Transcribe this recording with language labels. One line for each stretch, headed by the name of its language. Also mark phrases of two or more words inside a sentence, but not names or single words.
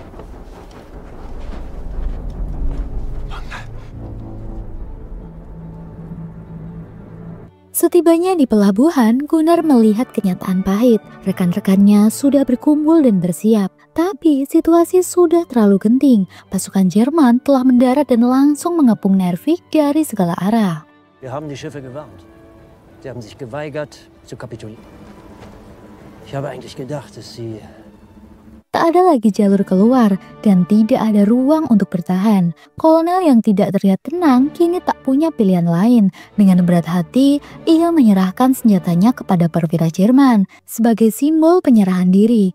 Indonesian: Setibanya di pelabuhan, Gunnar melihat kenyataan pahit. Rekan-rekannya sudah berkumpul dan bersiap. Tapi situasi sudah terlalu genting. Pasukan Jerman telah mendarat dan langsung mengepung Narvik dari segala arah.
German: Wir haben die Schiffe gewarnt. Sie haben sich geweigert zu kapitulieren. Ich habe eigentlich gedacht, dass sie
Indonesian: Tak ada lagi jalur keluar dan tidak ada ruang untuk bertahan. Kolonel yang tidak terlihat tenang kini tak punya pilihan lain. Dengan berat hati, ia menyerahkan senjatanya kepada perwira Jerman sebagai simbol penyerahan diri.